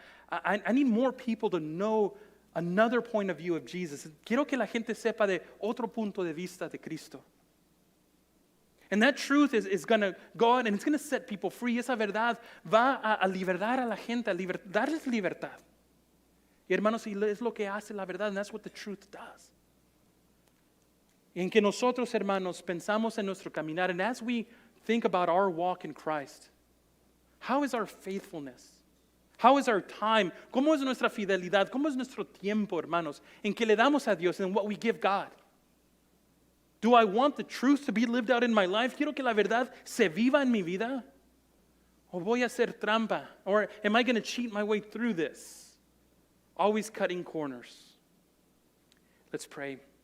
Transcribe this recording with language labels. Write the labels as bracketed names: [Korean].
[English] I need more people to know another point of view of Jesus. [Spanish] Quiero que la gente sepa de otro punto de vista de Cristo. [English] And that truth is going to go out and it's going to set people free. [Spanish] Esa verdad va a liberar a la gente, darles libertad. Y hermanos, y es lo que hace la verdad, [English] and that's what the truth does. [Spanish] Y en que nosotros, hermanos, pensamos en nuestro caminar, [English] and as we think about our walk in Christ, how is our faithfulness? How is our time? [Spanish] ¿Cómo es nuestra fidelidad? ¿Cómo es nuestro tiempo, hermanos, en que le damos a Dios [English] and what we give God? Do I want the truth to be lived out in my life? [Spanish] ¿Quiero que la verdad se viva en mi vida? ¿O voy a hacer trampa? [English] Or am I going to cheat my way through this? Always cutting corners. Let's pray.